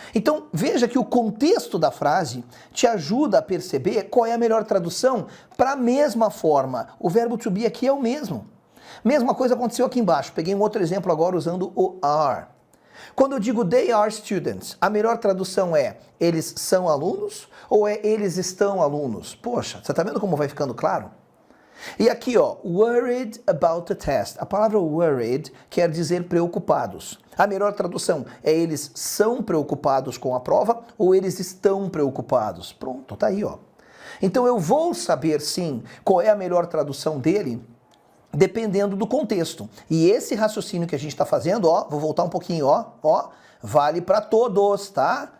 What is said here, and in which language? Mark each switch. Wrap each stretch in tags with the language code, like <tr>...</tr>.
<pt>Então veja que o contexto da frase te ajuda a perceber qual é a melhor tradução para a mesma forma. O verbo to be aqui é o mesmo. Mesma coisa aconteceu aqui embaixo. Peguei um outro exemplo agora usando o are. Quando eu digo</pt> <en>they are students,</en> <pt>a melhor tradução é eles são alunos ou é eles estão alunos? Poxa, você tá vendo como vai ficando claro? E aqui, ó,</pt> <en>worried about the test.</en> <pt>A palavra worried quer dizer preocupados. A melhor tradução é eles são preocupados com a prova ou eles estão preocupados. Pronto, tá aí, ó. Então eu vou saber sim qual é a melhor tradução dele dependendo do contexto. E esse raciocínio que a gente está fazendo, ó, vou voltar um pouquinho, ó, vale para todos, tá?</pt>